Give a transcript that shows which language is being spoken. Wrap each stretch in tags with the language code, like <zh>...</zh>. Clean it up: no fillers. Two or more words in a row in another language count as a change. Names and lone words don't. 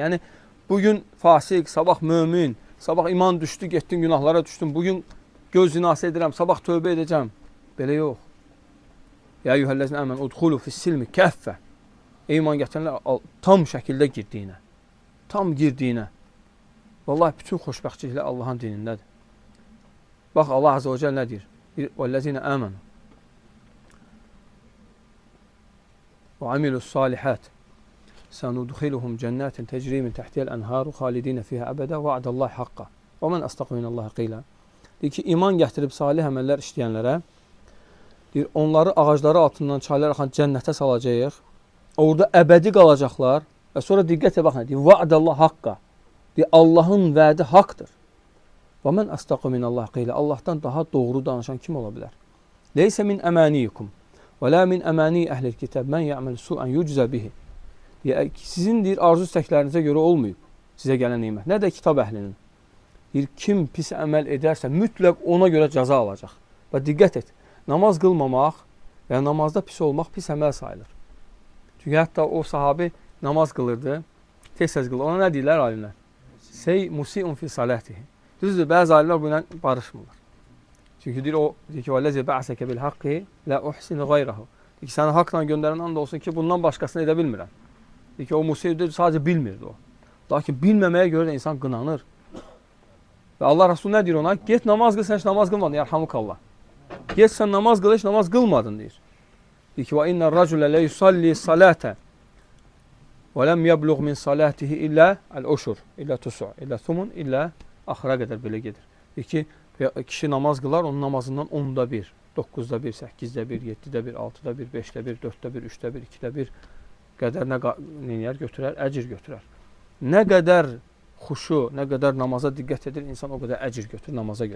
<az>Yəni, bugün fasik, sabah mömin, sabah iman düşdü, getdin günahlara düşdün, bugün göz zinası edirəm, sabah tövbə edəcəm. Belə yox.</az> <ar>يا أيها الذين آمنوا ادخلوا في السلم كافة.</ar> <az>İman gətirənlər tam şəkildə girdiyinə. Tam girdiyinə. Vallahi bütün xoşbəxtçiliklər Allahın dinindədir. Bax, Allah</az> <ar>عز وجل</ar> <az>nə deyir?</az> <ar>وَالَّذِينَ آمَنُوا وَعَمِلُوا الصَّالِحَاتِ سَنُدْخِلُهُمْ جَنَّاتٍ تَجْرِي مِنْ تَحْتِهَا الْأَنْهَارُ خَالِدِينَ فِيهَا أَبَدًا وَعْدَ اللّٰهِ حَقًّا وَمَنْ أَصْدَقُ مِنَ اللّٰهِ قِيلًا.</ar> <az>Deyir ki, iman gətirib salih əməllər işləyənlərə deyir, onları ağacları altından çaylar axan cənnətə salacağıq. Orada əbədi qalacaqlar və sonra diqqətlə baxın, deyir,</az> <ar>وَعْدَ اللّٰهِ حَقًّا.</ar> <az>Deyir, Allahın vədi haqdır.</az> <ar>ومن أصدق من الله قيلا.</ar> <az>Allahdan daha doğru danışan kim ola bilər?</az> <ar>ليس بأمانيكم ولا أماني أهل الكتاب من يعمل سوءا يجز به.</ar> <az>Sizin deyir, arzu istəklərinizə görə olmayıb. sizə gələn nemət. Nə də kitab əhlinin. Deyir, kim pis əməl edərsə, mütləq ona görə cəza alacaq. Və diqqət et, namaz qılmamaq və namazda pis olmaq pis əməl sayılır. Çünki hətta o sahabi namaz qılırdı, tez-tez qılır. Ona nə deyirlər alimlər?</az> <ar>مسيء في صلاته.</ar> <az>Düzdür, bəzi alimlər bu ilə barışmırlar. Çünki deyir, o deyir ki,</az> <ar>وَالَّذِي بَعْسَكَ بِالْحَقِّ لَا أُحْسِنُ غَيْرَهُ.</ar> <az>Deyir ki, səni haqla göndərən and olsun ki, bundan başqasını edə bilmirəm. Deyir ki, o musiqi sadəcə bilmirdi o. Lakin bilməməyə görə də insan qınanır. Və Allah Rasulü nə deyir ona? Get namaz qıl, sən heç namaz qılmadın, yarhamukallah. Get sən namaz qıl, heç namaz qılmadın, deyir. Deyir ki,</az> <ar>وَاِنَّ الرَّجُلَ لَا يُصَلِّي صَلَاةً وَلَمْ يَبْلُغْ مِنْ صَلَاتِهِ إِلَّا الْأُشُرْ إِلَّا تُسُعْ إِلَّا ثُمُنْ إِلَّا</ar> <az>axıra qədər belə gedir. Deyir ki, kişi namaz qılar, onun namazından 10'da 1, 9'da 1, 8'də 1, 7'də 1, 6'da 1, 5'də 1, 4'də 1, 3'də 1, 2'də 1 qədər nə götürər? Əcir götürər. Nə qədər xuşu, nə qədər namaza diqqət edir, insan o qədər əcir götürür namaza görə.</az>